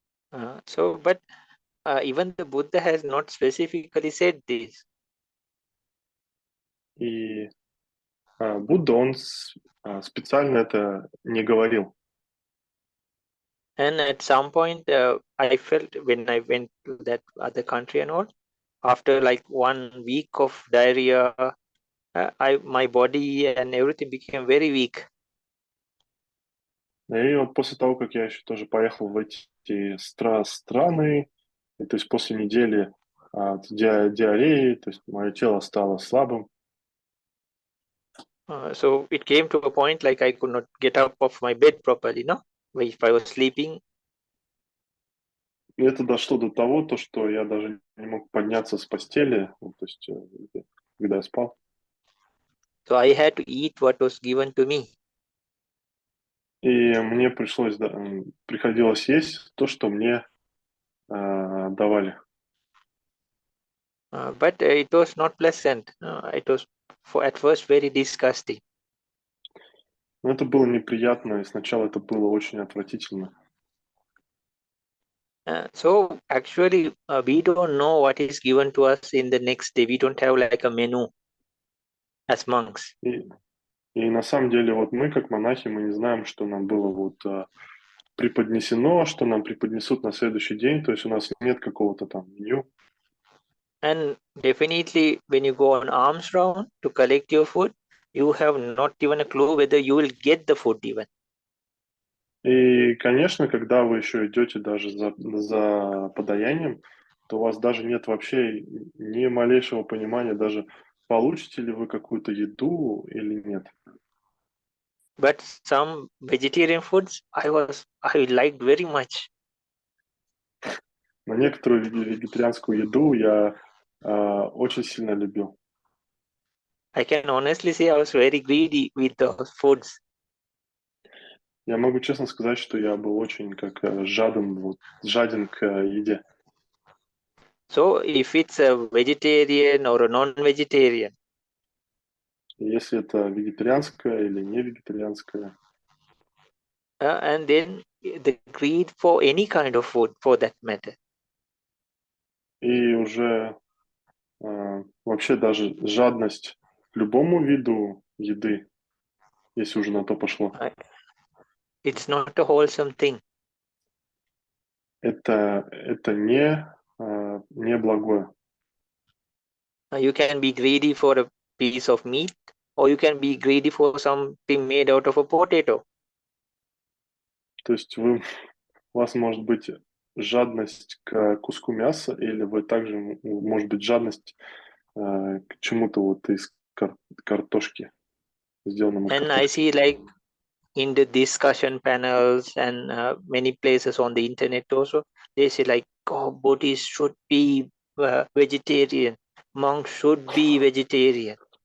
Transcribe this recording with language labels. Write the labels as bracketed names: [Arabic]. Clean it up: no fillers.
[English] But even the Buddha has not specifically said this. [Russian] И Будда, он специально это не говорил. [English] And at some point, I felt when I went to that other country and all, after like 1 week of diarrhea, my body and everything became very weak. [Russian] И вот после того, как я еще тоже поехал в эти страны, и, то есть после недели диареи, то есть мое тело стало слабым. [English] So it came to a point like I could not get up of my bed properly, no? If I was sleeping. [Russian] И это дошло до того, то, что я даже не мог подняться с постели, ну, то есть когда я спал. [English] So I had to eat what was given to me. [Russian] И мне приходилось есть то, что мне давали. [English] But it was not pleasant. It was at first very disgusting. [Russian] Но это было неприятно, и сначала это было очень отвратительно. [English] So actually, we don't know what is given to us in the next day. We don't have like a menu as monks. [Russian] И на самом деле вот мы, как монахи, мы не знаем, что нам было вот преподнесено, что нам преподнесут на следующий день. То есть у нас нет какого-то там меню. [English] And definitely, when you go on alms round to collect your food, you have not even a clue whether you will get the food even. [Russian] И, конечно, когда вы еще идете даже за подаянием, то у вас даже нет вообще ни малейшего понимания, даже получите ли вы какую-то еду или нет. [English] But some vegetarian foods I liked very much. [Russian] Но некоторую вегетарианскую еду я очень сильно любил. [English] I can honestly say I was very greedy with those foods. [Russian] Я могу честно сказать, что я был очень жаден к еде. [English] So if it's a vegetarian or a non-vegetarian, [Russian] Если это вегетарианское или не вегетарианское. [English] and then the greed for any kind of food for that matter. [Russian] И уже вообще даже жадность к любому виду еды, если уже на то пошло. [English] It's not a wholesome thing. [Russian] Это не благое. [English] You can be greedy for a piece of meat, or you can be greedy for something made out of a potato. [Russian] То есть у вас может быть жадность к куску мяса, или вы также, может быть, жадность к чему-то вот из картошки, сделанному из [English] And I [Russian] картошки. [English] see like in the discussion panels and many places on the internet also, they say like, oh, Buddhists should be vegetarian, monks should be vegetarian.